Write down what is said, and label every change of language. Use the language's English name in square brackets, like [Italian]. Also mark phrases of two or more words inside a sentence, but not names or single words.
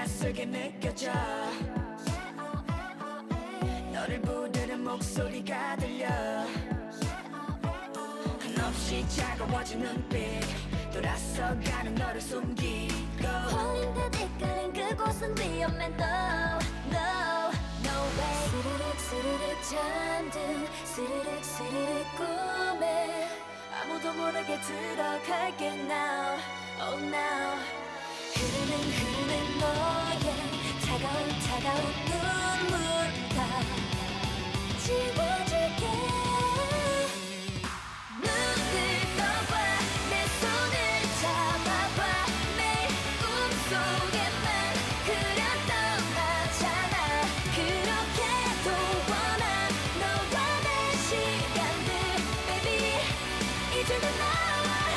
[Korean] 다르게 느껴져 너를 부르는 목소리가 들려 한없이 차가워진 눈빛 돌아서가는 너를 숨기고 홀린 듯 이끌린 그곳은 위험해 [English] No, no, no way [Korean] 스르륵 스르륵 잠든 스르륵 스르륵 꿈에 아무도 모르게 들어갈게 [English] now, oh now [Korean] 흐르는 너의 차가운 눈물 다 지워줄게 눈을 떠봐 내 손을 잡아봐 매일 꿈속에만 그렸던 나잖아 그렇게도 원한 너와 내 시간들 baby 이제는 나와